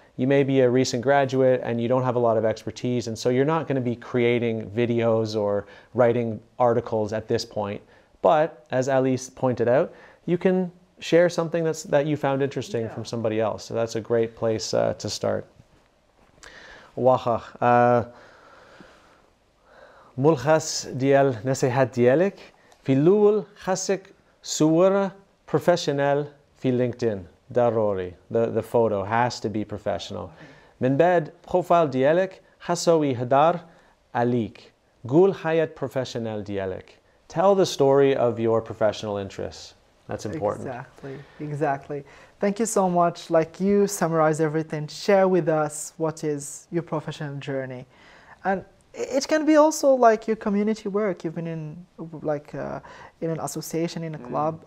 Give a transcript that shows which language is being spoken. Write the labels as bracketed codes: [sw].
[en] You may be a recent graduate and you don't have a lot of expertise, and so you're not going to be creating videos or writing articles at this point. But as Ali pointed out, you can share something that you found interesting from somebody else. So that's a great place to start. [ar] واخا ملخص ديال نصيحة ديالك في الأول خاصك صورة بروفيشنال في LinkedIn. ضروري. [en] The photo has to be professional. [ar] من بعد بروفايل ديالك خاصو يهدر عليك. قول حياة بروفيشنال ديالك. [en] Tell the story of your professional interests. That's important. Exactly. Thank you so much. Like, you summarize everything. Share with us what is your professional journey. And it can be also like your community work. You've been in in an association, in a club.